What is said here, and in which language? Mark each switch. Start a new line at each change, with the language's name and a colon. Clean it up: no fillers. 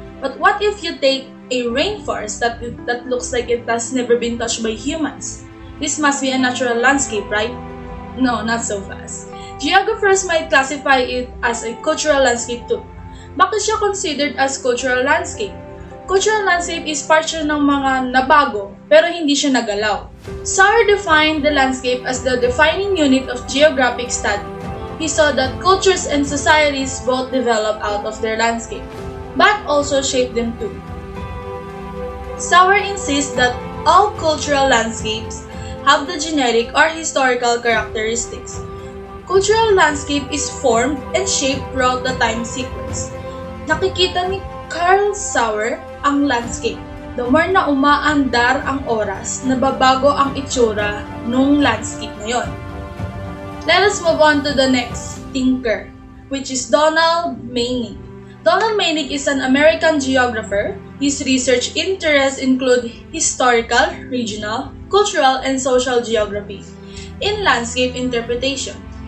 English: But what if you take a rainforest that looks like it has never been touched by humans? This must be a natural landscape, right? No, not so fast. Geographers might classify it as a cultural landscape too.
Filipino: Bakit siya
English: considered as
Filipino: cultural landscape?
English: Cultural landscape is part
Filipino: siya ng mga nabago, pero hindi siya nagalaw.
English: Sauer defined the landscape as the defining unit of geographic study. He saw that cultures and societies both develop out of their landscape, but also shape them too. Sauer insists that all cultural landscapes have the genetic or historical characteristics. Cultural landscape is formed and shaped throughout the time sequence.
Filipino: Nakikita ni Carl Sauer ang landscape.
English: The more
Filipino: na umaandar ang oras, nababago ang itsura nung landscape na yon.
English: Let us move on to the next thinker, which is Donald Meinig. Donald Meinig is an American geographer. His research interests include historical, regional, cultural, and social geography in landscape interpretation.